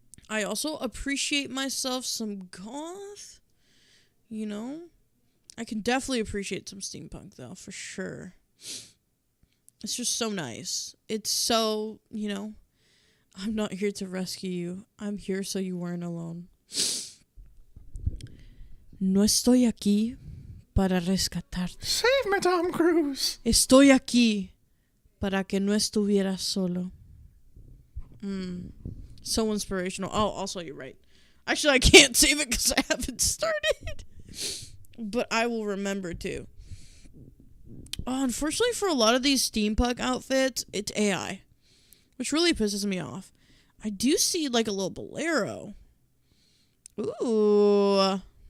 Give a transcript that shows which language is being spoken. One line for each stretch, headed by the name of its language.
English: I also appreciate myself some goth. You know? I can definitely appreciate some steampunk, though, for sure. It's just so nice. It's so, you know, I'm not here to rescue you. I'm here so you weren't alone.
Spanish: No estoy aquí para rescatarte.
English: Save me, Tom Cruise.
Spanish: Estoy aquí para que no estuvieras solo.
English: So inspirational. Oh, also, you're right. Actually, I can't save it because I haven't started. But I will remember to. Oh, unfortunately, for a lot of these steampunk outfits, it's AI, which really pisses me off. I do see, like, a little bolero. Ooh.